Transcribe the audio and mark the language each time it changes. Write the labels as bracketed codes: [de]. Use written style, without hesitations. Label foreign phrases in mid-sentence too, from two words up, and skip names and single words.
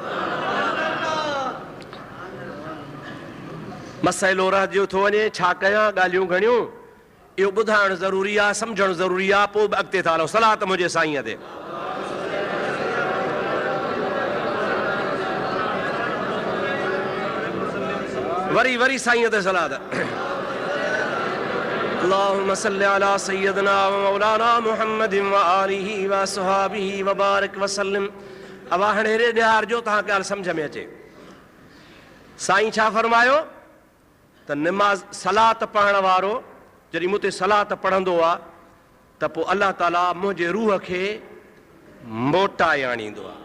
[sd] मसइलो रहिजी थो वञे, छा कयां? ॻाल्हियूं घणियूं, इहो ॿुधाइणु ज़रूरी आहे, सम्झणु ज़रूरी आहे, पोइ बि अॻिते था हलूं। सलात मुंहिंजे साईंअ ते। वरी साईं ते सलात। [ar] اللهم صل على سيدنا و مولانا محمد و آله و أصحابه و بارك و سلم. [sd] अब हाणे हेॾे ॾियार जो तव्हां ॻाल्हि सम्झ में अचे। साईं छा फरमायो त निमाज़ सलात पढ़ण वारो जॾहिं मूं ते सलात पढ़ंदो आहे त पोइ अल्लाह ताला मुंहिंजे रूह खे मोटाए आणींदो आहे।